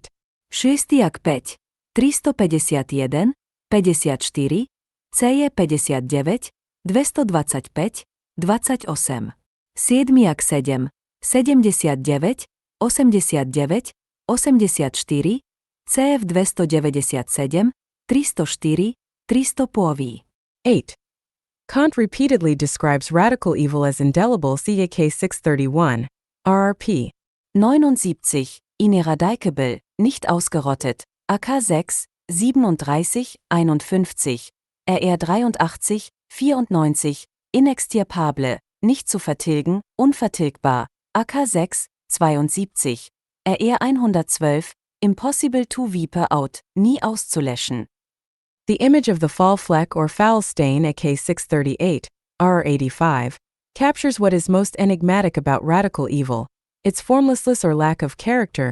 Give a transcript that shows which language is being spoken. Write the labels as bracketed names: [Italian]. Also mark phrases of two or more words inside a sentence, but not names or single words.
[English] 6 5, 351, 54, CJ 59, 225, 28. 7 7, 79, 89, 84, CF 297, 304, 300. 8. Kant repeatedly describes radical evil as indelible. CK 631, RRP. 79, ineradicable, [German] nicht ausgerottet, [English] AK 6, 37, 51, RR 83, 94, inextirpable, [German] nicht zu vertilgen, [English] unvertilgbar, AK 6, 72, RR 112, impossible to wipe out, [German] nie auszulöschen. [English] The image of the fall fleck or foul stain AK 638, RR85, captures what is most enigmatic about radical evil, its formlessness or lack of character.